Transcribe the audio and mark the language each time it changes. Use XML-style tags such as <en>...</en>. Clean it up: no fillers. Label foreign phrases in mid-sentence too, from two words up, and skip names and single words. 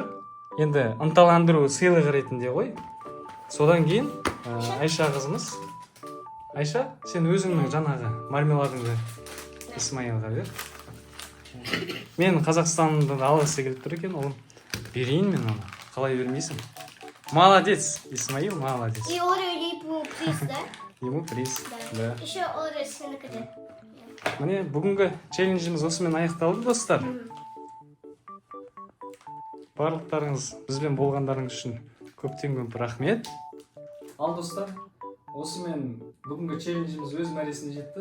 <kk>Енді ынталандыру сыйлығы ретінде ғой. Содан кейін Айша қызымыз. Айша, сен өзіңнің жаңағы мармеладыңды Исмаилға бер. Мен Қазақстанды алғысы келіп тұр екен, олым. Берейін мен оны. Қалай бермейсің? Молодец, Исмаил, молодец.</kk> <ru>И Орео ему приз, да? Ему приз. Да.</ru> <kk>Еще Орео сенікі де. Міне бүгінгі челленджіміз осымен аяқталды, достар. Барлықтарыңыз бізбен болғандарыңыз үшін көптен көп рахмет. Ал достар, осымен бүгінгі челленджіміз өз мәресіне жетті.</kk>